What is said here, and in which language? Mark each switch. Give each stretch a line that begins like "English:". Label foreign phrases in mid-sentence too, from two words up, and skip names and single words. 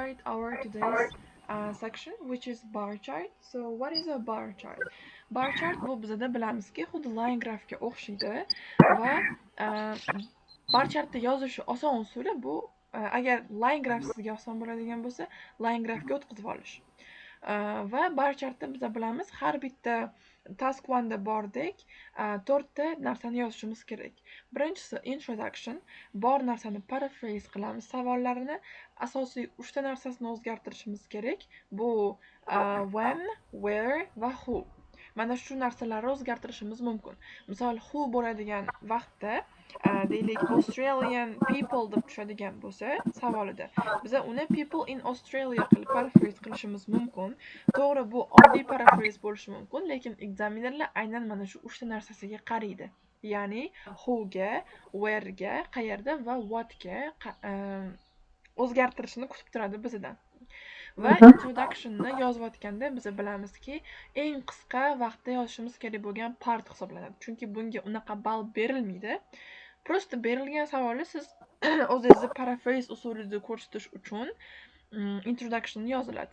English: start our today's section, which is bar chart. So, what is a bar chart? Bar chart
Uzbek: bu bizada bilamizki, xuddi
English: line graphga
Uzbek: o'xshaydi va
English: bar chartda
Uzbek: yozish oson usuli bu agar
English: line graph
Uzbek: sizga oson bo'ladigan bo'lsa,
English: line graphga
Uzbek: o'tkazib olish. Va
English: bar chartda
Uzbek: biz bilamiz har bitta
English: task one'da
Uzbek: bordek to'rtta narsani yozishimiz kerak. Birinchisi introduction, bor narsani paraphrase qilamiz, savollarini asosiy 3 ta narsasini o'zgartirishimiz kerak. Bu
English: when, where
Uzbek: va who. Mana shu narsalarni o'zgartirishimiz mumkin. Misol who bo'ladigan vaqtda deylik
English: Australian people
Uzbek: deb tushadigan bo'lsa savolida biza uni
English: people in Australia
Uzbek: qilib paraphrase qilishimiz mumkin. To'g'ri, bu oddiy paraphrase bo'lishi mumkin, lekin ekzaminerlar aynan mana shu 3 ta narsasiga qaraydi. Ya'ni who ga, where ga, qayerda va what ga o'zgartirishni kutib turadi bizdan. Va introductionni yozayotganda biz bilamizki, eng qisqa vaqtda yozishimiz kerak bo'lgan part hisoblanadi. Chunki bunga unaqa ball berilmaydi. Prosta berilgan savolni siz o'zingizni paraphrase usulida ko'rsatish uchun introductionni yoziladi.